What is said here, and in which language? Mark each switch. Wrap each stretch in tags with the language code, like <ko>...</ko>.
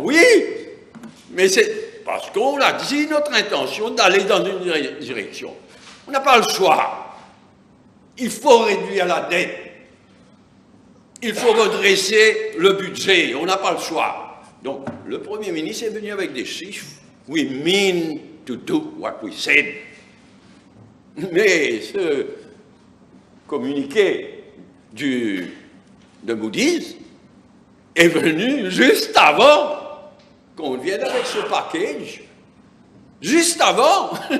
<fr>Oui, mais c'est parce qu'on a dit notre intention d'aller dans une direction. On n'a pas le choix. Il faut réduire la dette. Il faut redresser le budget. On n'a pas le choix. Donc, le Premier ministre est venu avec des chiffres.</fr> <en>We mean to do what we said.</en> <fr>Mais ce communiqué de Moody's est venu juste avant qu'on vienne avec ce package. Juste avant.</fr>